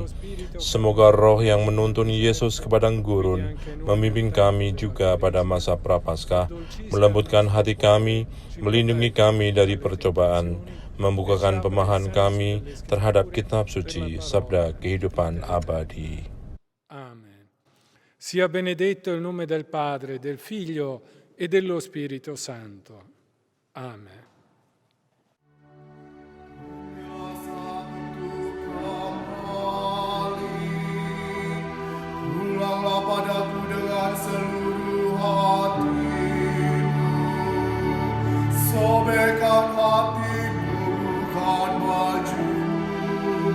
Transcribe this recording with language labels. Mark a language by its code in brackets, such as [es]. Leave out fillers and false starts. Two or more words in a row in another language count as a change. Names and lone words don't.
[id] Semoga roh yang menuntun Yesus ke padang gurun membimbing kami juga pada masa Prapaskah, melembutkan hati kami, melindungi kami dari percobaan, membukakan pemahaman kami terhadap kitab suci, sabda kehidupan abadi. Amen. [it] Sia benedetto il nome del Padre, del Figlio e dello Spirito Santo. Amen. [id] Ulanglah padaku dengan seluruh hatimu, sobekkan hatimu bukan bajumu.